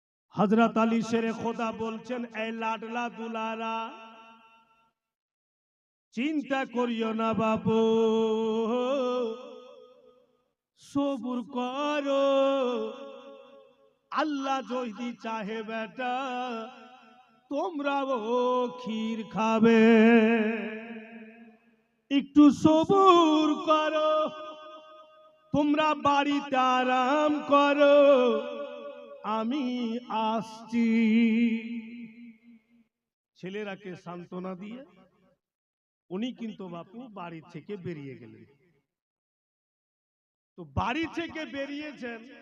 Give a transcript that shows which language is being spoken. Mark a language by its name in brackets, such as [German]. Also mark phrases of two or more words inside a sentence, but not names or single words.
[Hindi] हजरत अली शेरे खुदा बोलছেন ए लाडला दुलारा चिंता करियो ना बाबू [Bangla] সবুর করো আল্লাহ যদি চাহে বেটা তোমরাও ক্ষীর খাবে একটু সবুর করো তোমরা বাড়িতে আরাম করো আমি আসছি ছেলেরাকে সান্ত্বনা দিয়ে উনি কিন্তু বাপু বাড়ি থেকে বেরিয়ে গেলেন তো বাড়ি থেকে বেরিয়েছেন